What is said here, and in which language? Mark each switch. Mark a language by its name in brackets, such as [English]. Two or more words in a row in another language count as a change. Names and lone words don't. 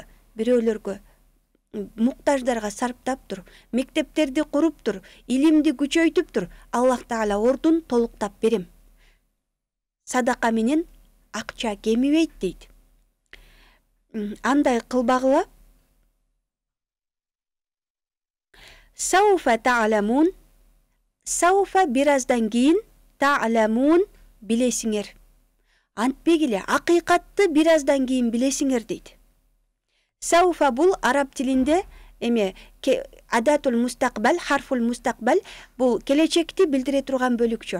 [Kyrgyz] Бирөөлөргө муктаждарга сарптаптыр, мектептерди куруптур, илимди күчөйтүптүр. Аллах Таала ордун толуктап берем. Садака менен акча кемибейт дейт. Андай кылбагыла. [Arabic] سوف تعلمون. [Kyrgyz] Сауфа бираздан кийин, та'ламун билесиңер. антпегиле акыйкатты бир аздан кийин билесиңер дейт. Сауфа бул араб тилинде эме [Arabic] أداة المستقبل، حرف المستقبل [Kyrgyz] бул келечекти билдире турган бөлүкчө.